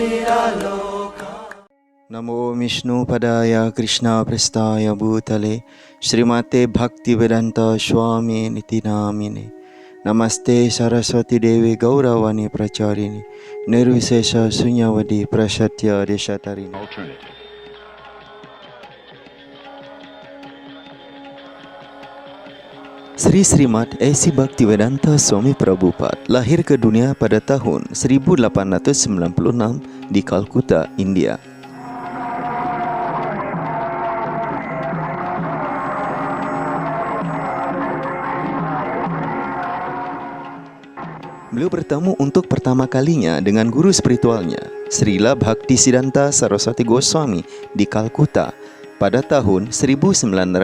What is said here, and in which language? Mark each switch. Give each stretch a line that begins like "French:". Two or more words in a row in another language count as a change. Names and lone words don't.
Sanskrit: Namo Vishnu Padaya Krishna Prestaya Bhutale Srimate Bhaktivedanta Swami Niti Namine Namaste Saraswati Dewi Gauravani Pracharini Nirvisesha Sunyavadi Prasatya Deshatarini.
Indonesian: Sri Srimad A.C. Bhaktivedanta Swami Prabhupada lahir ke dunia pada tahun 1896 di Calcutta, India. Beliau bertemu untuk pertama kalinya dengan guru spiritualnya, Srila Bhaktisiddhanta Saraswati Goswami di Calcutta pada tahun 1922.